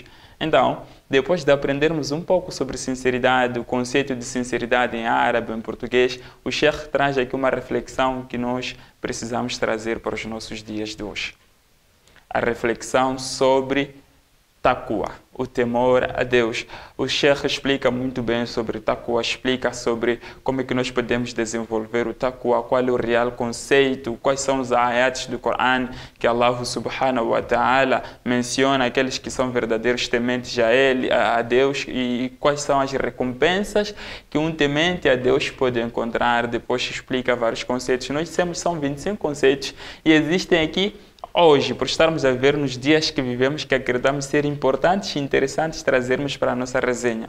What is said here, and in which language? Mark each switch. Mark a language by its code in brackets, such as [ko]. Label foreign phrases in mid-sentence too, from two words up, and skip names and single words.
[pt] Então, depois de aprendermos um pouco sobre sinceridade, o conceito de sinceridade em árabe, em português, o Sheikh traz aqui uma reflexão que nós precisamos trazer para os nossos dias de hoje. A reflexão sobre taqwa, o temor a Deus. O Sheikh explica muito bem sobre taqwa, explica sobre como é que nós podemos desenvolver o taqwa, qual é o real conceito, quais são os ayats do Coran que [ar] الله سبحانه وتعالى [pt] menciona, aqueles que são verdadeiros tementes a Deus, e quais são as recompensas que um temente a Deus pode encontrar. Depois explica vários conceitos. Nós dissemos que são 25 conceitos e existem aqui hoje, por estarmos a ver nos dias que vivemos, que acreditamos ser importantes e interessantes trazermos para a nossa resenha.